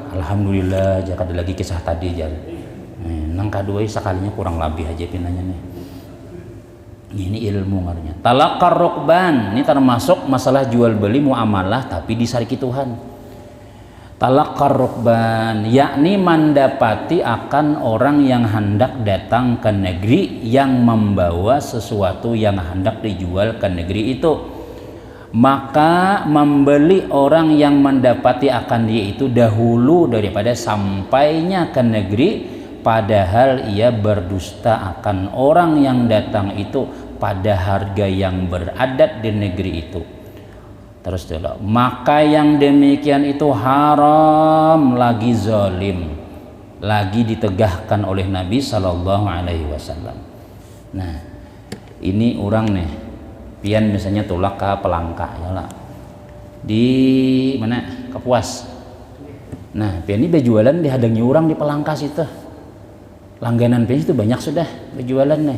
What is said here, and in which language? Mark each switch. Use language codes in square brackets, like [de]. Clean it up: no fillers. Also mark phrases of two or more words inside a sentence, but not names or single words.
[bjn] Alhamdulillah, jangan ada lagi kisah tadi jalan. Nang kedua sekalinya kurang lebih aja pindahnya nih. [id] Ini ilmu ngaruhnya. [ar] تلقي الركبان, [id] ini termasuk masalah jual beli muamalah tapi disariki Tuhan. [ar] تلقي الركبان, [ms] yakni mendapati akan orang yang hendak datang ke negeri yang membawa sesuatu yang hendak dijual ke negeri itu. Maka membeli orang yang mendapati akan dia itu dahulu daripada sampainya ke negeri, padahal ia berdusta akan orang yang datang itu pada harga yang beradat di negeri itu. Terus dulu, maka yang demikian itu haram lagi zalim, lagi ditegahkan oleh Nabi [ar] صلى الله عليه وسلم. [bjn] Nah, ini orang nih, pian misalnya tulak ke Pelangka, ya lah, di mana Kapuas. Nah, pian ini berjualan dihadangi orang di Pelangka situ. Langganan pian itu banyak sudah berjualan nih.